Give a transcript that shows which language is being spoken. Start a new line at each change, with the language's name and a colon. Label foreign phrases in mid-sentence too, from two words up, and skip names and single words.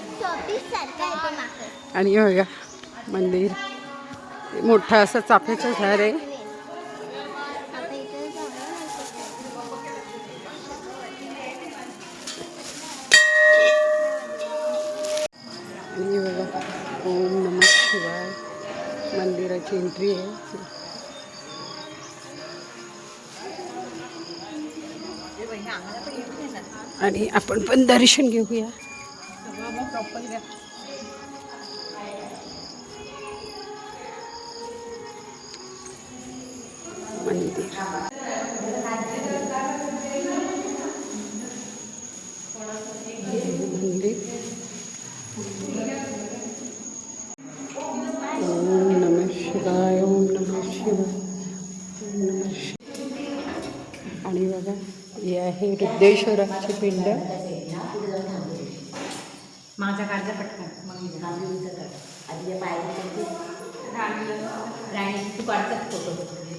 Marathi: आणि बघा मंदिर मोठं असं चाफ्याचं झाड आहे. आणि बघा
Sanskrit: ओम नमः शिवाय
Marathi: मंदिराची एंट्री आहे. आणि आपण पण दर्शन घेऊया. मंदिर मंदिर.
Sanskrit: ओम नमः शिवाय ओम नमः शिवाय ओम नमः शिवाय.
Marathi: आणि बघा हे आहे रुद्रेश्वराची पिंड. माझा काढला पटकन मग आधी पाहिजे राणी तू काढतात फोटो.